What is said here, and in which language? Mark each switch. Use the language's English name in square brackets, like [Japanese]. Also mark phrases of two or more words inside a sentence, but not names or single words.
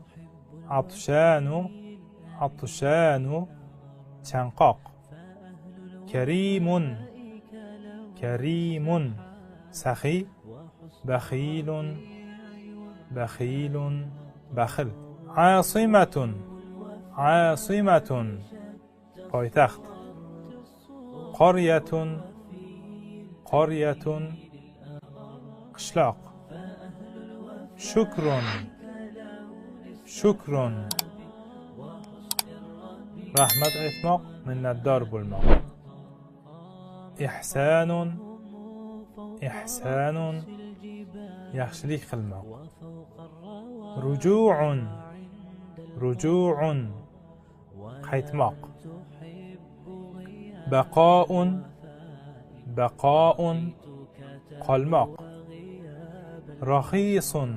[Arabic] عطشان chanqoq كريم سخي بخيل بخل عاصمة پایتخت قرية قشلاق شكر [Uzbek] رحمت aytmoq minnatdor bo'lmoq إحسان yaxshilik qilmoq رجوع qaytmoq بقاء qolmoq رخيص